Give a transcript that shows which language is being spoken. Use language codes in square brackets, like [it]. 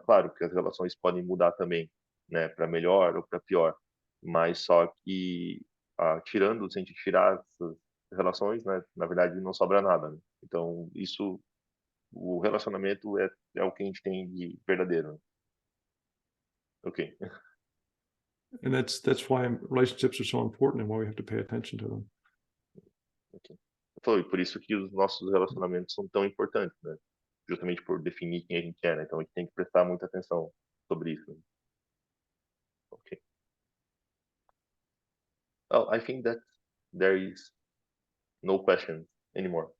[pt] Claro que as relações podem mudar também, né? Para melhor ou para pior, mas só que tirando, se a gente tirar essas relações, né? Na verdade, não sobra nada, né? Então, isso, o relacionamento é o que a gente tem de verdadeiro, né? Ok. [en] And that's why relationships are so important and why we have to pay attention to them. Ok. [pt] Foi por isso que os nossos relacionamentos são tão importantes, né? Justamente por definir quem a gente é, né? Então a gente tem que prestar muita atenção sobre isso, né? Ok. [en] Well, I think that there is no question anymore.